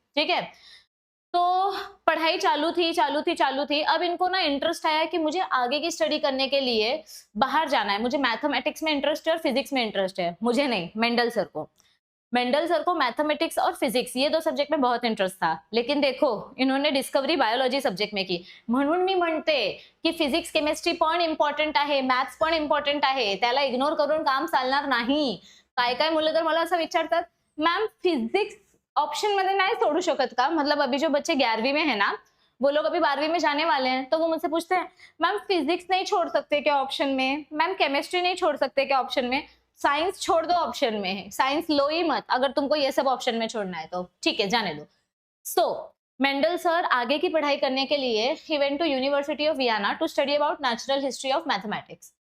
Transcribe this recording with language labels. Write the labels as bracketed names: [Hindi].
[Hindi] ठीक है, तो पढ़ाई चालू थी। अब इनको ना इंटरेस्ट आया कि मुझे आगे की स्टडी करने के लिए बाहर जाना है, मुझे मैथमेटिक्स में इंटरेस्ट है और फिजिक्स में इंटरेस्ट है, मुझे नहीं, मेंडल सर को मैथमेटिक्स और फिजिक्स ये दो सब्जेक्ट में बहुत इंटरेस्ट था। लेकिन देखो इन्होंने डिस्कवरी बायोलॉजी सब्जेक्ट में की, [Marathi] म्हणून मी म्हणते की फिजिक्स केमिस्ट्री पण इम्पॉर्टंट आहे, मॅथ्स पण इम्पॉर्टंट आहे, त्याला इग्नोर करून काम चालणार नाही। काय काय मुलं तर मला असं विचारतात, मॅम फिजिक्स ऑप्शन मध्ये [Hindi] नहीं छोड़ू [Marathi] शकत का? [Hindi] मतलब अभी जो बच्चे 11वीं में है ना, वो लोग अभी 12वीं में जाने वाले हैं, तो वो मुझसे पूछते हैं मैम फिजिक्स नहीं छोड़ सकते क्या ऑप्शन में, मैम केमिस्ट्री नहीं छोड़ सकते क्या ऑप्शन में, साइंस छोड़ दो ऑप्शन में, साइंस लो ही मत अगर तुमको ये सब ऑप्शन में छोड़ना है तो, ठीक है जाने दो। [English] so [Hindi] मेंडल सर आगे की पढ़ाई करने के लिए he [English] Went to university of Vienna to study about natural history of mathematics.